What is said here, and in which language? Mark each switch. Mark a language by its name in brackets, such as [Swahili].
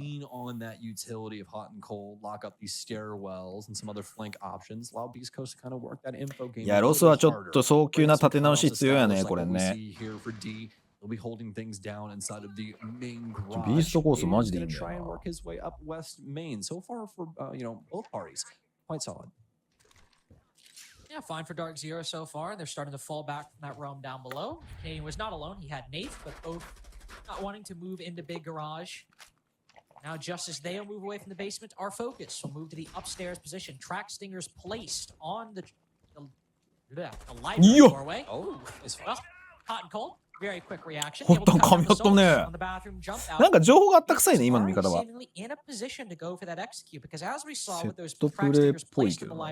[Japanese] いや、ロスはちょっと早急な立て直し必要やね、これね。ビーストコースマジでいいんだよな。 [English] Yeah, fine for Dark Zero so far. They're starting to fall back from that realm down below. Canadian was not alone. He had Nath, but both not wanting to move into Big Garage. Now, just as they'll move away from the basement, our focus will move to the upstairs position. Track Stingers placed on the library doorway. Oh, well, hot and cold. [Japanese] ほったん噛み合ったね。なんか情報があったくさいね、今の見方は。セットプレイっぽいけどな。